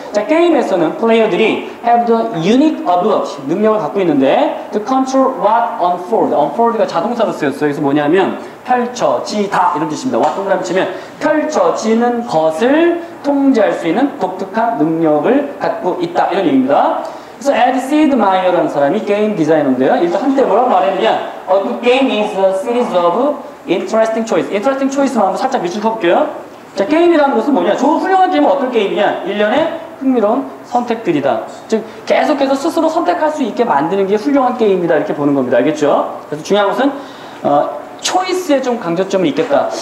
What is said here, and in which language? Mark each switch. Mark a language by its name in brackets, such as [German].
[Korean] 자, 게임에서는 플레이어들이 [English] have the unique ability, [Korean] 능력을 갖고 있는데 [English] to control what unfold, [Korean] unfold가 자동사로 쓰였어요. 그래서 뭐냐면 펼쳐지다 이런 뜻입니다. what 동그라미 치면 펼쳐지는 것을 통제할 수 있는 독특한 능력을 갖고 있다 이런 얘기입니다. 그래서 Ed Seidmeyer라는 사람이 게임 디자이너인데요. 일단 한때 뭐라고 말했느냐? [English] The game is a series of interesting choice. [Korean] interesting choice만 한번 살짝 밑줄 쳐볼게요. 자, 게임이라는 것은 뭐냐? 좋은 훌륭한 게임은 어떤 게임이냐? 일련의 흥미로운 선택들이다. 즉 계속해서 스스로 선택할 수 있게 만드는 게 훌륭한 게임이다. 이렇게 보는 겁니다. 알겠죠? 그래서 중요한 것은 초이스에 좀 강조점이 있겠다.